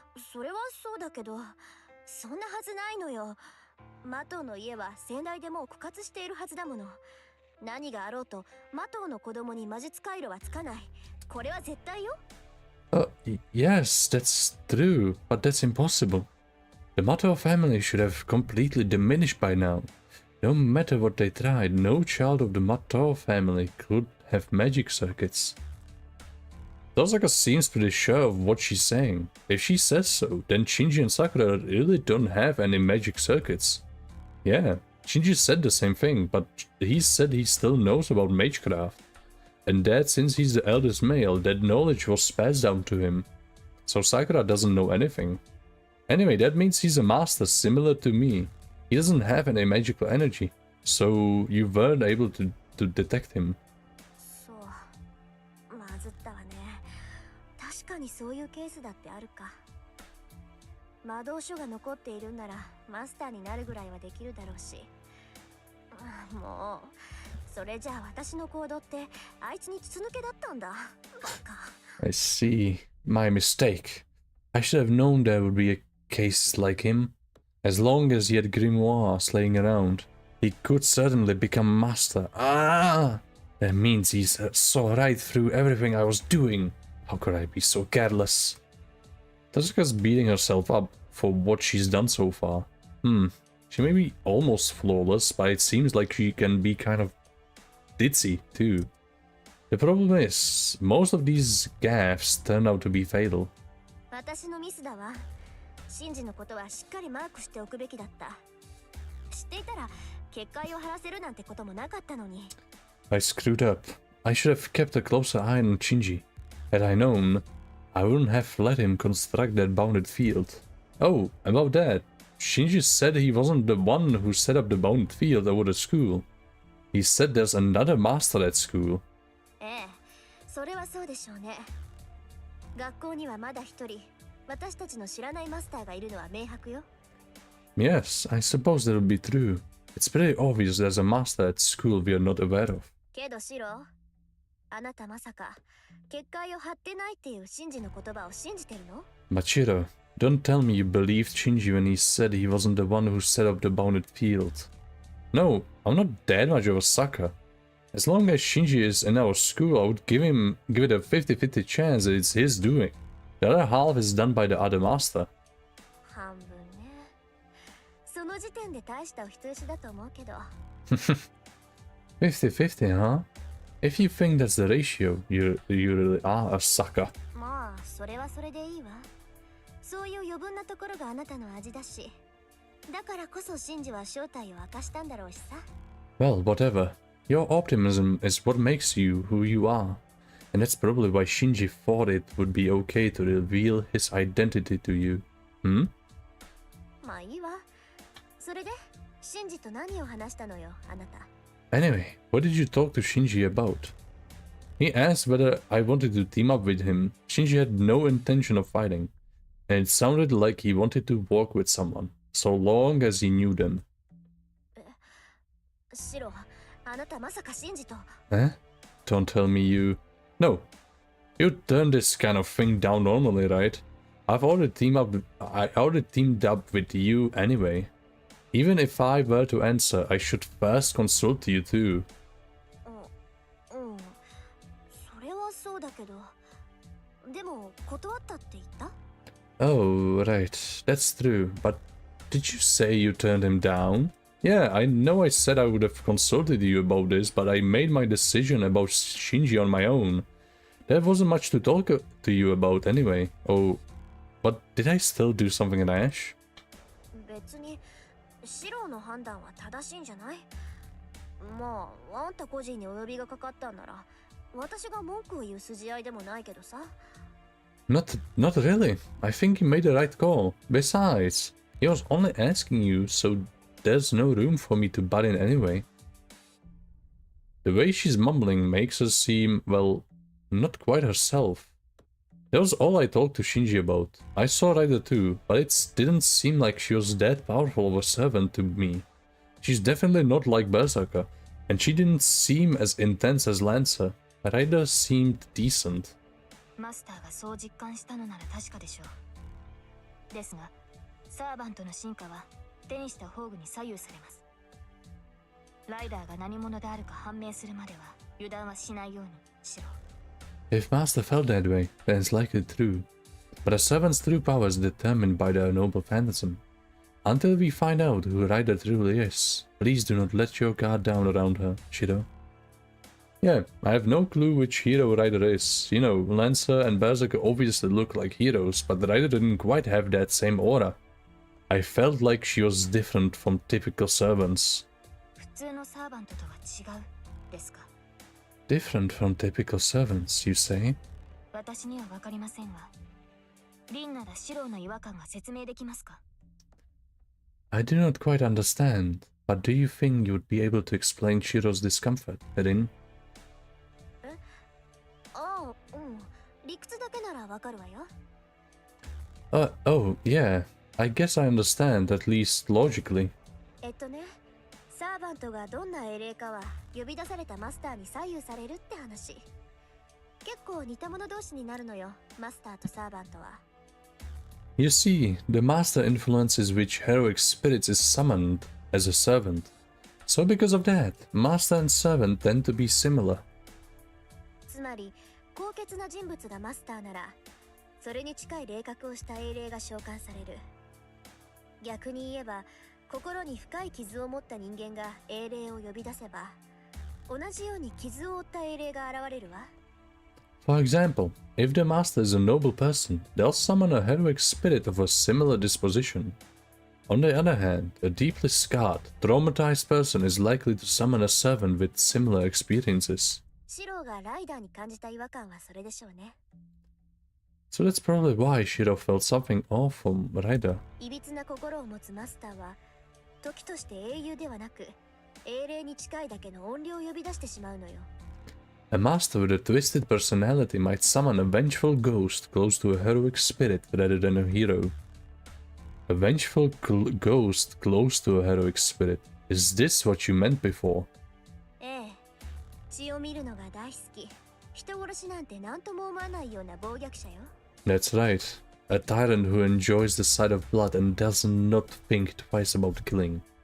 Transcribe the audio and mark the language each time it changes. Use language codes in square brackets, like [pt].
[ja] それはそうだけど、そんなはずないのよ。マトウの家は先代でもう枯渇しているはずだもの。何があろうと、マトウの子供に魔術回路はつかない。これは絶対よ。 [en] Yes, that's true, but that's impossible. The Mato family should have completely diminished by now. No matter what they tried, no child of the Mato family could have magic circuits. Dosaka seems pretty sure of what she's saying. If she says so, then Shinji and Sakura really don't have any magic circuits. Yeah, Shinji said the same thing, but he said he still knows about magecraft. And that since he's the eldest male, that knowledge was passed down to him. So Sakura doesn't know anything. Anyway, that means he's a master similar to me. He doesn't have any magical energy, so you weren't able to detect him. [ja] そう、まずったわね。確かにそういうケースだってあるか。魔導書が残っているんならマスターになるぐらいはできるだろうし。もう、それじゃあ私の行動ってあいつに筒抜けだったんだ。バカ。 [en] I see. My mistake. I should have known there would be a case like him. As long as he had grimoires laying around, he could certainly become master. Ah! That means he saw right through everything I was doing. How could I be so careless? Tasuka's beating herself up for what she's done so far. She may be almost flawless, but it seems like she can be kind of ditzy too. The problem is, most of these gaffes turn out to be fatal. [ja] 私のミスだわ。シンジのことはしっかりマークしておくべきだった。知っていたら結界を張らせるなんてこともなかったのに。 [en] I screwed up. I should have kept a closer eye on Shinji. Had I known, I wouldn't have let him construct that bounded field. Oh, about that. Shinji said he wasn't the one who set up the bounded field over the school. He said there's another master at school. [ja] ええ、それはそうでしょうね。学校にはまだ一人、私たちの知らないマスターがいるのは明白よ。 [en] Yes, I suppose that would be true. It's pretty obvious there's a master at school we are not aware of. [ja] けどシロ、あなたまさか結界を張ってないっていうシンジの言葉を信じてるの？ [en] Machiro, don't tell me you believed Shinji when he said he wasn't the one who set up the bounded field. No, I'm not that much of a sucker. As long as Shinji is in our school, I would give it a 50-50 chance that it's his doing. The other half is done by the other master. [ja] 半分ね。その時点で大したお人よしだと思うけど。 [en] 50-50, huh? If you think that's the ratio, you really are a sucker. [ja] まあ、それはそれでいいわ。そういう余分なところがあなたの味だし。だからこそシンジは正体を明かしたんだろうしさ。 [en] Well, whatever. Your optimism is what makes you who you are. And that's probably why Shinji thought it would be okay to reveal his identity to you. [ja] まあいいわ。れでシンジと何を話したのよ、あなた。 [en] Anyway, what did you talk to Shinji about? He asked whether I wanted to team up with him. Shinji had no intention of fighting, and it sounded like he wanted to walk with someone, so long as he knew them. [ja] シロ、あなたまさかシンジと。 [en] Eh? Don't tell me you... No. You turn this kind of thing down normally, right? I already teamed up with you anyway. Even if I were to answer, I should first consult you too. [ja] うん、それはそうだけど。でも断ったって言った？ [en] Oh, right. That's true. But did you say you turned him down? Yeah, I know I said I would have consulted you about this, but I made my decision about Shinji on my own. There wasn't much to talk to you about anyway. Oh, but did I still do something rash? [ja] 別にシロの判断は正しいんじゃない？まあ、あんた個人にお呼びがかかったんなら、私が文句を言う筋合いでもないけどさ。 [en] Not really. I think you made the right call. Besides, he was only asking you, so there's no room for me to butt in anyway. The way she's mumbling makes her seem, well, not quite herself. That was all I talked to Shinji about. I saw Ryder too, but it didn't seem like she was that powerful of a servant to me. She's definitely not like Berserker, and she didn't seem as intense as Lancer. Ryder seemed decent. [ja] マスターがそう実感したのなら確かでしょう。ですが、サーバントの進化は手にした宝具に左右されます。ライダーが何者であるか判明するまでは油断はしないようにしろ。 [en] If Master felt that way, then it's likely true. But a servant's true power is determined by their noble phantasm. Until we find out who Ryder truly is, please do not let your guard down around her, Shiro. Yeah, I have no clue which hero Ryder is. You know, Lancer and Berserker obviously look like heroes, but Ryder didn't quite have that same aura. I felt like she was different from typical servants. [ja] 普通のサーバントとは違うですか? [en] Different from typical servants, you say? [ja] 私にはわかりませんが、リンならシローの違和感が説明できますか? [en] I do not quite understand, but do you think you would be able to explain Shiro's discomfort, Rin? [ja] ああ、うん。理屈だけならわかるわよ。 [en] Oh, yeah. I guess I understand, at least logically. [ja] サーバントがどんな英霊かは呼び出されたマスターに左右されるって話。結構似た者同士になるのよ、マスターとサーバントは。 [en] You see, the master influences which heroic spirits is summoned as a servant. So because of that, master and servant tend to be similar. [ja] つまり、高潔な人物がマスターなら、それに近い霊格をした英霊が召喚される。逆に言えば、心に深い傷を持った人間が英霊を呼び出せば、同じように傷を負った英霊が現れるわ。 [en] For example, if the master is a noble person, they'll summon a heroic spirit of a similar disposition. On the other hand, a deeply scarred, traumatized person is likely to summon a servant with similar experiences. [ja] シローがライダーに感じた違和感はそれでしょうね。 [en] So that's probably why Shiro felt something off from Ryder. [ja] いびつな心を持つマスターは、時として英雄ではなく、英霊に近いだけの怨霊を呼び出してしまうのよ。 [en] A master with a twisted personality might summon a vengeful ghost close to a heroic spirit rather than a hero. A vengeful ghost close to a heroic spirit. Is this what you meant before? [ja] ええ。血を見るのが大好き。人殺しなんて何とも思わないような暴虐者よ。 [en] That's right. A tyrant who enjoys the sight of blood and does not think twice about killing.